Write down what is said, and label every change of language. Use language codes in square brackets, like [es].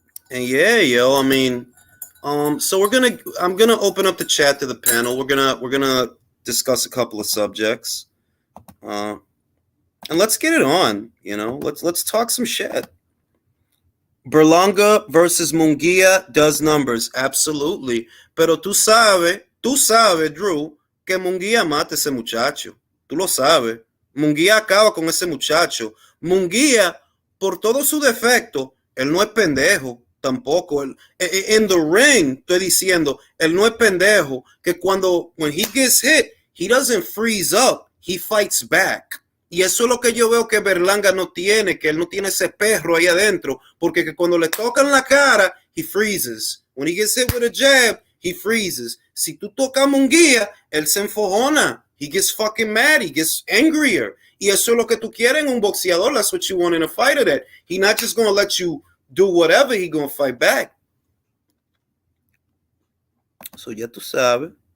[en] And yeah, yo, I mean, so I'm gonna open up the chat to the panel. We're gonna discuss a couple of subjects. And let's get it on, you know. Let's talk some shit. Berlanga versus Munguia does numbers, absolutely. [es] Pero tú sabes, Drew, que Munguia mata a ese muchacho. Tú lo sabes. Munguia acaba con ese muchacho. Munguia, por todo su defecto, él no es pendejo, tampoco. [en] In the ring, [es] estoy diciendo, él no es pendejo, que [en] when he gets hit, he doesn't freeze up, he fights back. [es] Y eso es lo que yo veo que Berlanga no tiene, que él no tiene ese perro ahí adentro, porque que cuando le tocan la cara, [en] he freezes. When he gets hit with a jab, he freezes. [es] Si tú tocas a Munguia, él se enfojona. [en] He gets fucking mad, he gets angrier. [es] Y eso es lo que tú quieres en un boxeador. [en] That's what you want in a fighter, that he's not just going to let you do whatever, he's going to fight back. [es] So ya tú sabes.